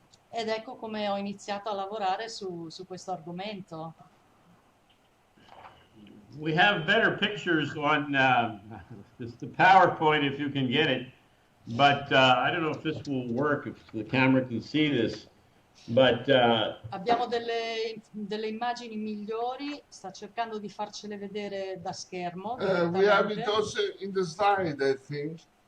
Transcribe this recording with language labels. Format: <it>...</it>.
<it>Ed ecco come ho iniziato a lavorare su questo argomento.</it> <en>We have better pictures on the PowerPoint if you can get it, but I don't know if this will work, if the camera can see this, but</en> <it>Abbiamo delle immagini migliori, sta cercando di farcele vedere da schermo.</it> <en>We have it</en> <it>direttamente.</it> <en>also in the slide, I think.</en>